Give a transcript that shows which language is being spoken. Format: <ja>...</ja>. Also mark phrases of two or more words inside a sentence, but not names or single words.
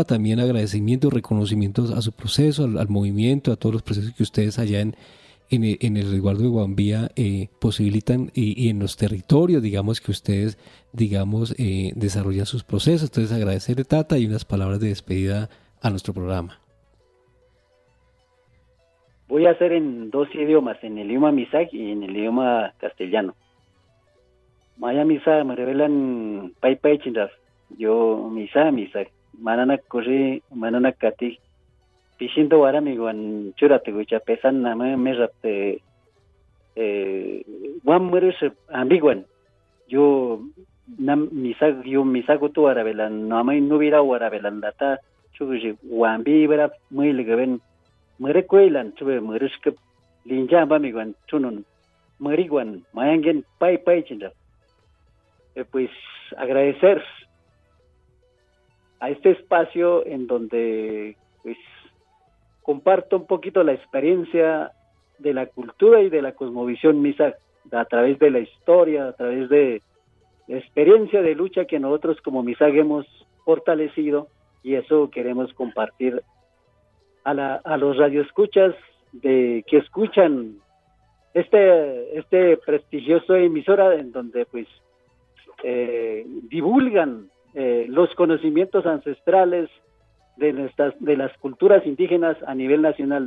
<es>También agradecimientos, reconocimientos a su proceso, al movimiento, a todos los procesos que ustedes allá en el resguardo de Guambía posibilitan y en los territorios, digamos, que ustedes, digamos, desarrollan sus procesos. Entonces, agradecerle, Tata, y unas palabras de despedida a nuestro programa. Voy a hacer en 2 idiomas, en el idioma Misak y en el idioma castellano.</es> <gum>Maya Misa me revelan pai chindas. Yo Misak, manana corri, manana kati. Pishindo warami wan churate gucha pesan nama merapte wan murish ambiguan. Yo misago tu warabelan nama nubira warabelan data chuji wambi vera muy legaben murecuelan chube murishke linja bamiguan chunun muriguan mayangen pai chinda.</gum> <es>Pues agradecer a este espacio en donde pues comparto un poquito la experiencia de la cultura y de la cosmovisión Misak a través de la historia, a través de la experiencia de lucha que nosotros como Misak hemos fortalecido, y eso queremos compartir a los radioescuchas que escuchan este prestigioso emisora en donde pues divulgan los conocimientos ancestrales de las culturas indígenas a nivel nacional.</es>